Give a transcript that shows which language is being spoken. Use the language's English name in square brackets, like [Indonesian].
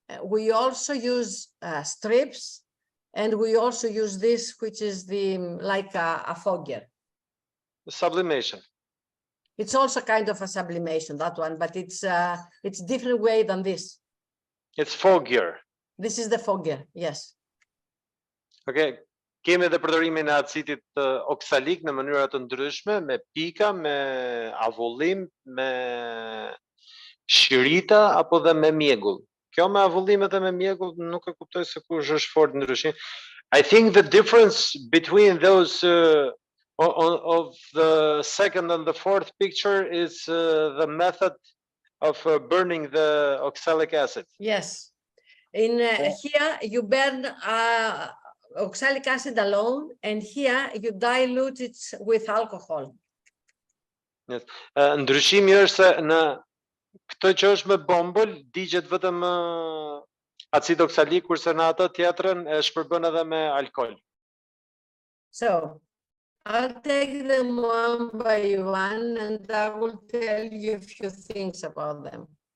[English] We also use strips, and we also use this, which is the like a fogger. Sublimation. It's also kind of a sublimation, that one, but it's different way than this. It's fogger. This is the fogger, yes. Okay. [Albanian] Kemi edhe përdorimin e acidit oxalic në mënyra të ndryshme, me pika, me avullim, me shirita apo dhe me mjegull. Kjo me avullimet e me mjegull nuk e kuptoj se kush është fort ndryshim. [English] I think the difference between those of the second and the fourth picture is the method of burning the oxalic acid. Yes. In here you burn oxalic acid alone, and here you dilute it with alcohol. Yes. [Albanian] Ndryshimi është se në këtë që është me bombël, digjet vetëm acid oxalik, kurse në atë tjetrën e shpërbën edhe me alkohol. [English] So, I'll take them one by one and I will tell you a few things about them.